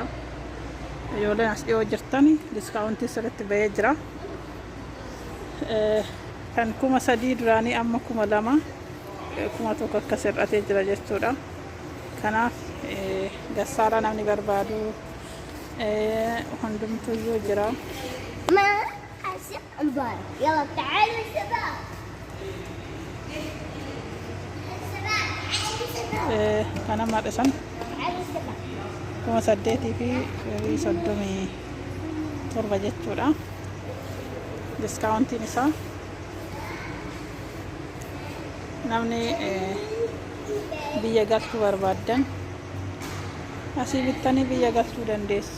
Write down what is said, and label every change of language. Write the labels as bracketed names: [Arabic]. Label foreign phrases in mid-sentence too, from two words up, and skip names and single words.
[Oromo] Ijoolleen as dhiyoo jirtani diskaawuntii sirriitti bahee jira. Kan 3,000 duraanii amma 2,000 1,000 akkas hir'atee jira jechuudha. Kanaaf gassaaraa namni barbaadu hundumtuyyuu jira. [Arabic] يلا تعالوا الشباب. [Oromo] Kana maadhisan 8,037 jechuudha. Diskaawuntiin isaa namni biyya galchuu barbaaddan asii bittanii biyya galchuu dandeessu.